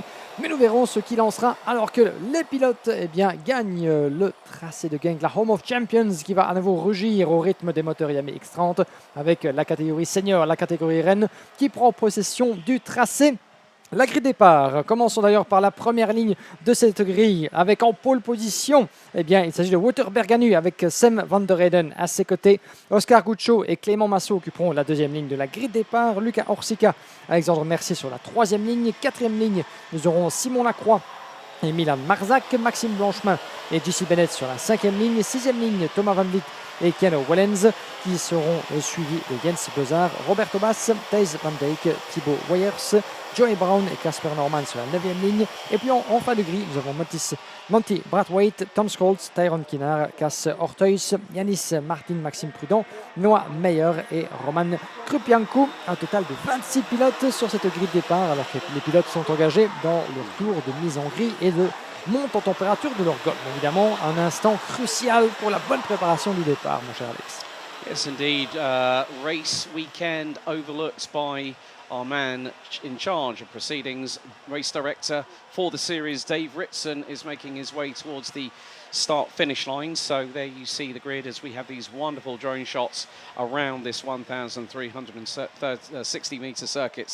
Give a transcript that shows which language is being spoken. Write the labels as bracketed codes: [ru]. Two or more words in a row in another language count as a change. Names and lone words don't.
[fr] Mais nous verrons ce qui lancera alors que les pilotes eh bien, gagnent le tracé de Genk, la Home of Champions, qui va à nouveau rugir au rythme des moteurs Iame X30, avec la catégorie senior, la catégorie reine, qui prend possession du tracé. La grille départ, commençons d'ailleurs par la première ligne de cette grille avec en [en] pole position, [fr] eh bien, il s'agit de Wouter Berganu avec Sam van der Heyden à ses côtés. Oscar Guccio et Clément Massot occuperont la deuxième ligne de la grille départ. Lucas Horsika, Alexandre Mercier sur la troisième ligne. Quatrième ligne, nous aurons Simon Lacroix et Milan Marzak, Maxime Blanchemin et JC Bennett sur la cinquième ligne. Sixième ligne, Thomas Van Vliet et Keanu Wellens qui seront suivis de Jens Bezard, Roberto Bass, Thijs Van Dijk, Thibaut Weyers, Joey Brown et Casper Norman sur la 9e ligne. Et puis en fin de grille, nous avons Monty Brathwaite, Tom Scholz, Tyrone Kinnar, Cass Orteus, Yanis Martin, Maxime Prudent, Noah Meyer et Roman Krupiankou. Un total de 26 pilotes sur cette grille de départ, alors que les pilotes sont engagés dans leur tour de mise en grille et de monte en température de leur gomme. Évidemment, un instant crucial pour la bonne préparation du départ, mon cher Alex. [en] Yes, indeed. Race weekend overlooked by our man in charge of proceedings, race director for the series, Dave Ritson, is making his way towards the start-finish line. So there you see the grid as we have these wonderful drone shots around this 1,360-metre circuit.